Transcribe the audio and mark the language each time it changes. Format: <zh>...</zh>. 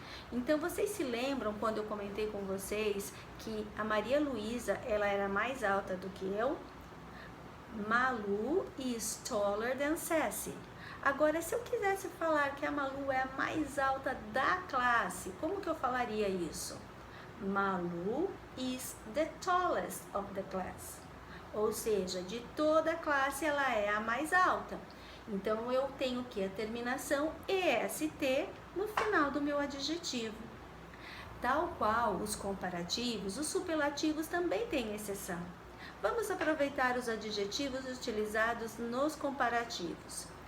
<pt>Então, vocês se lembram quando eu comentei com vocês que a Maria Luísa, ela era mais alta do que eu?</pt> <en>Malu is taller than Ceci.</en> <pt>Agora, se eu quisesse falar que a Malu é a mais alta da classe, como que eu falaria isso?</pt> <en>Malu is the tallest of the class.</en> <pt>Ou seja, de toda a classe ela é a mais alta. Então, eu tenho que a terminação EST no final do meu adjetivo. Tal qual os comparativos, os superlativos também têm exceção. Vamos aproveitar os adjetivos utilizados nos comparativos.</pt>